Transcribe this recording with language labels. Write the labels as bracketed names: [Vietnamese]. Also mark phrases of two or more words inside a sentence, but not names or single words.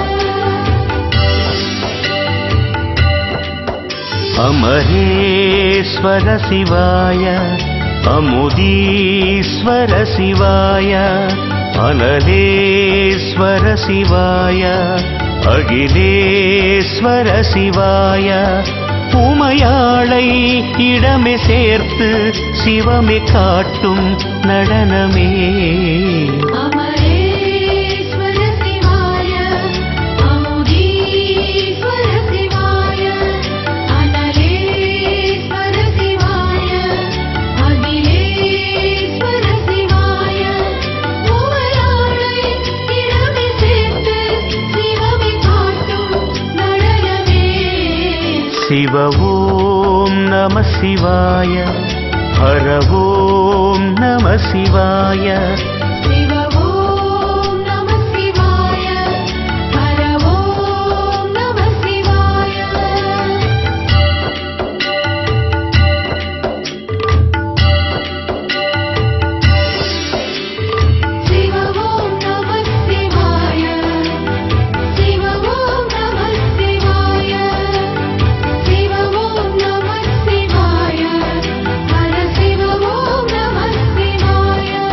[Sanskrit] अमरेश्वर शिवाय अमुदीश्वर शिवाय अनलेश्वर शिवाय अखिलेश्वर शिवाय [Tamil] உமையாளை இடமே சேர்த்து சிவமே காட்டும் நடனமே [Sanskrit] अमरेश्वर शिवाय अमुदीश्वर शिवाय अनलेश्वर शिवाय अखिलेश्वर शिवाय [Tamil] உமையாளை இடமே சேர்த்து சிவமே காட்டும் நடனமே [Sanskrit] शिव ॐ नम शिवाय हर ओम् नम शिवाय शिव ओम् नम शिवाय हर ओम् नम शिवाय शिव ओम् नम शिवाय शिव ओम् नम शिवाय शिव ओम् नम शिवाय हर शिव ओम् नम शिवाय